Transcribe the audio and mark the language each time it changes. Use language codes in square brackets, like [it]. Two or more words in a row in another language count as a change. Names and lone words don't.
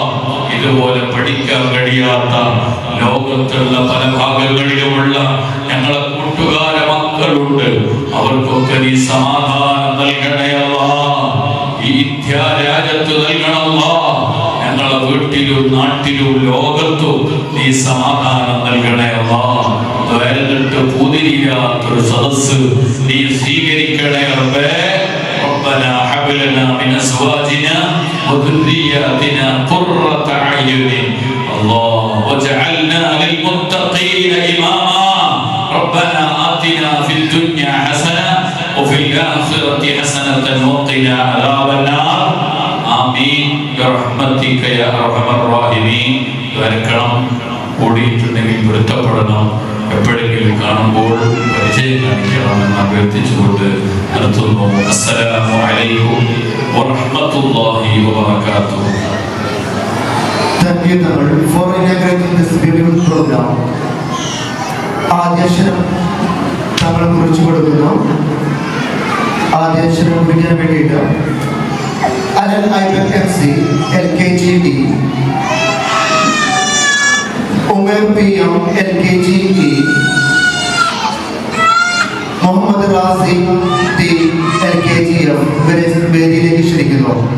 [ml] ഇതുപോലെ പഠിക്കാൻ കഴിയാത്ത ലോകത്തുള്ള പല ഭാഗങ്ങളിലുമുള്ള ഞങ്ങളെ കൂട്ടുകാരെ മക്കളുണ്ട്, അവർക്കൊക്കെ നീ സമാധാനം നൽകണേ അല്ലാഹ്. ഈ ഇന്ത്യ രാജ്യത്ത് നൽകണം അല്ലാഹ്. ഞങ്ങളെ വീട്ടിലും നാട്ടിലും ലോകത്തും നീ സമാധാനം നൽകണേ അല്ലാഹ്. വേറിട്ട് പൂതിരിയാത്തൊരു സദസ്സ് നീ സ്വീകരിക്കണേ റബ്ബേ. [ar] ربنا هب لنا من ازواجنا وذرياتنا قرة اعين الله واجعلنا للمتقين اماما ربنا آتنا في الدنيا حسنة وفي الآخرة حسنة وقنا عذاب النار آمين برحمتك يا أرحم الراحمين. [ml] ദ്വാരക്കണം, കൂടിയിട്ടുണ്ടെങ്കിൽ പൊരുത്തപ്പെടണം, എപ്പോഴെങ്കിലും കാണുമ്പോൾ പരിചയം കാണിക്കണമെന്ന് അഭ്യർത്ഥിച്ചുകൊണ്ട് നിർത്തുന്നു. [ar] السلام عليكم ورحمة الله وبركاته. [en] Thank you for inaugurating this beautiful program. [ml] ആദ്യാക്ഷരം തങ്ങളെ കുറിച്ച് കൊടുക്കുന്നു. ആദ്യാക്ഷരം കുറിക്കാൻ വേണ്ടിയിട്ട് അലൻ ഐബൻ MC LKGE, ഉമേർ PM LKGE, മുഹമ്മദ് റാസി ടി LKGF വേദിയിലേക്ക് ക്ഷണിക്കുന്നു.